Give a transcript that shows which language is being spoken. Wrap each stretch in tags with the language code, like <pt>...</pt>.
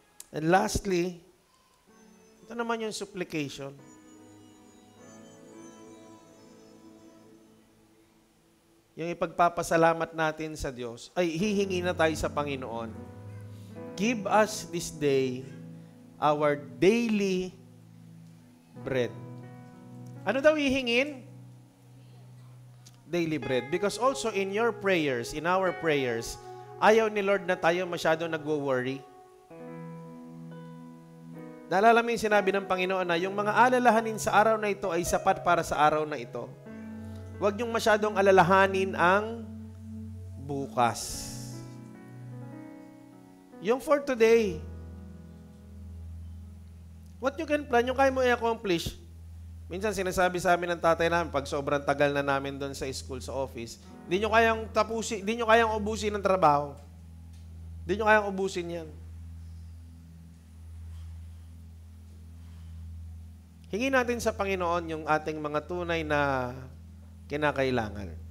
<en>And lastly,</en> <tl>ito naman yung supplication. Yung ipagpapasalamat natin sa Diyos, ay hihingi na tayo sa Panginoon.</tl> <en>Give us this day our daily bread.</en> <tl>Ano daw hihingin? Daily bread.</tl> <en>Because also in your prayers, in our prayers,</en> <tl>ayaw ni Lord na tayo masyado nagwo-worry. Naalala mo yung sinabi ng Panginoon na yung mga alalahanin sa araw na ito ay sapat para sa araw na ito. Huwag niyong masyadong alalahanin ang bukas.</tl> <en>Yung for today, what you can plan,</en> <tl>yung kaya mo i-accomplish. Minsan sinasabi sa amin ng tatay namin, pag sobrang tagal na namin doon sa school, sa office, hindi nyo kayang tapusin, hindi nyo kayang ubusin ng trabaho. Hindi nyo kayang ubusin yan. Hingin natin sa Panginoon yung ating mga tunay na kinakailangan.</tl>